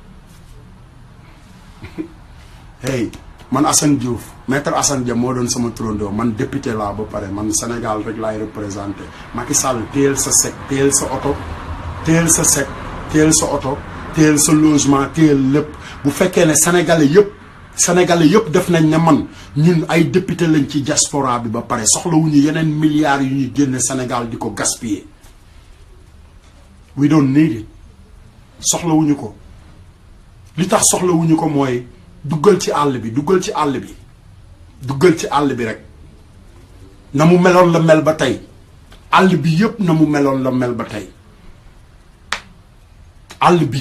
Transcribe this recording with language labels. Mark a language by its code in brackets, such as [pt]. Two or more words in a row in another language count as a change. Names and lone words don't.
[wo] bi hey man Assane Diouf maître Assane Dia moo doon sama turandoo man député laa ba pare man Sénégal rek laay représenté Macky Sall téyel sa sec téyel sa oto téyel sa sec téyel sa oto téyel sa logement téyel lépp bu fekkee ne sénégalais yëpp def nañ ne man ñun ay député lañ ci diaspora bi ba pare soxlawuñu yeneen milliards yu ñuy génne Sénégal di ko gaspiller [en] we don't need it [wo] soxlawuñu ko li tax soxlawuñu ko mooy duggal ci àll bi rek na mu meloon la mel ba tey àll bi yëpp na mu meloon la mel ba tey àll bi